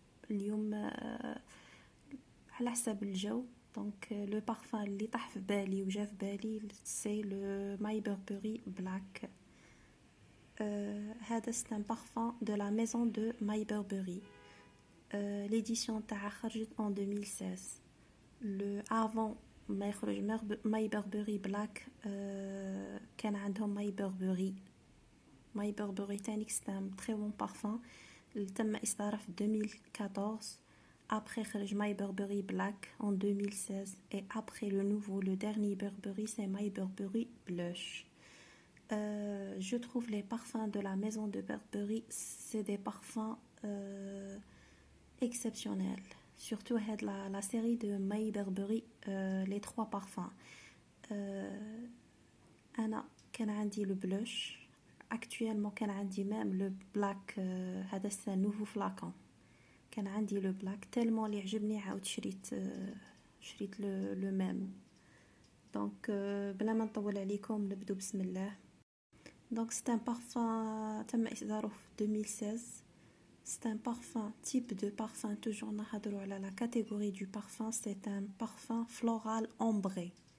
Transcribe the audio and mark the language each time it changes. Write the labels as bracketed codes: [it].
[ar] اليوم على حسب الجو. دونك لو بارفان اللي طاح في بالي وجا في بالي سي لو ماي بربري بلاك. [fr] هذا c'est un parfum de la maison de My Burberry. L'édition [ar] تاعها خرجت [fr] en 2016. [ar] le avant ما يخرج My Burberry Black كان عندهم My Burberry تانيك [fr] c'est un très bon parfum [ar] اللي تم إصداره في 2014. [fr] Après خرج My Burberry Black en 2016 et après le nouveau, le dernier Burberry c'est My Burberry Blush. Je trouve les parfums de la maison de Burberry c'est des parfums exceptionnels. Surtout la série de My Burberry, les 3 parfums. [ar] أنا كان عندي le blush. [fr] Actuellement [ar] كان عندي [fr] même le black. هذا c'est un nouveau flacon. [ar] كان عندي le black tellement اللي عجبني عاود شريت le même. Donc بلا ما نطول عليكم نبدو بسم الله. [fr] Donc c'est un parfum [ar] تم إصداره في [fr] 2016. C'est un parfum, type de parfum, toujours [ar] نهضروا على [fr] la catégorie du parfum, c'est un parfum floral ambré.